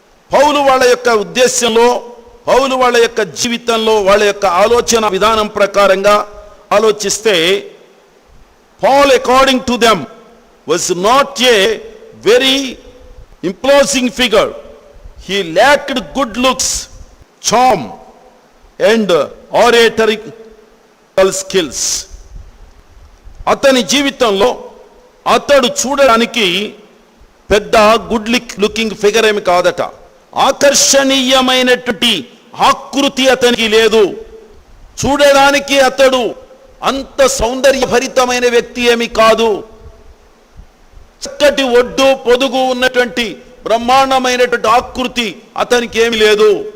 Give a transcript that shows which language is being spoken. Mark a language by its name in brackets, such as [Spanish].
[Telugu] పౌలు వాళ్ళ యొక్క ఉద్దేశంలో, పౌలు వాళ్ళ యొక్క జీవితంలో, వాళ్ళ యొక్క ఆలోచన విధానం ప్రకారంగా ఆలోచిస్తే, [English] Paul according to them was not a very imposing figure. He lacked good looks, charm and oratorical skills. [Telugu] అతని జీవితంలో అతడు చూడడానికి పెద్ద గుడ్ లుకింగ్ ఫిగర్ ఏమి కాదట, ఆకర్షణీయమైనటువంటి ఆకృతి అతనికి లేదు, చూడడానికి అతడు అంత సౌందర్యభరితమైన వ్యక్తి ఏమి కాదు, చక్కటి ఒడ్డు పొదుగు ఉన్నటువంటి బ్రహ్మాండమైనటువంటి ఆకృతి అతనికి ఏమి లేదు.